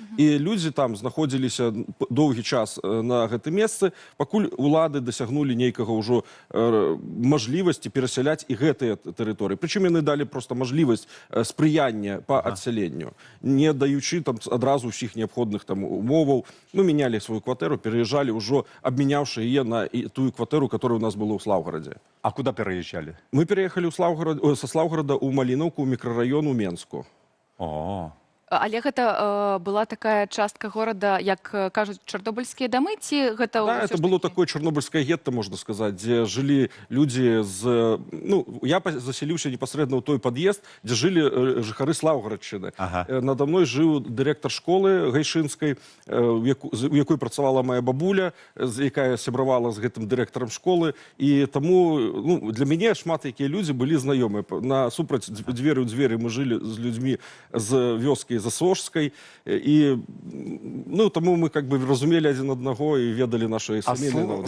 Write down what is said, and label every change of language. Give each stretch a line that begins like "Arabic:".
Belarusian: І людзі там знаходзіліся доўгі час на гэтым месцы, пакуль улады дасягнулі нейкага ўжо мажлівасці перасяляць і гэтыя тэрыторыі. Прычым яны далі проста мажлівасць спрыяння па адсяленню, не даючы там адразу ўсіх неабходных там умоваў. Мы мянялі сваю кватэру,
Russian: переезжали уже, обменявши ее на ту квартиру, которая у нас была в Славгороде. А куда переезжали? Мы переехали со Славгорода у Малиновку, микрорайон у Менску.
Belarusian: Але гэта была такая частка горада, як кажуць, чарнобыльскія дамы, ці гэта...
Russian: Да, это было такое чарнобыльское гетто, можно сказать, где жили люди з... Ну, я заселился непосредственно в той подъезд, где жили жыхары Слаўгарадчыны.
Belarusian: Надо мной жыў дырэктар школы гайшынскай, у якой працавала моя бабуля, якая сябравала з гэтым дырэктарам школы. І таму, ну, для мяне шмат якія людзі былі знаёмыя. Насупраць дзверы ў дзверы мы жылі з людзьмі з вёскі Засожской,
Russian: и, ну, тому мы как бы разумели один одного и ведали наши семейные...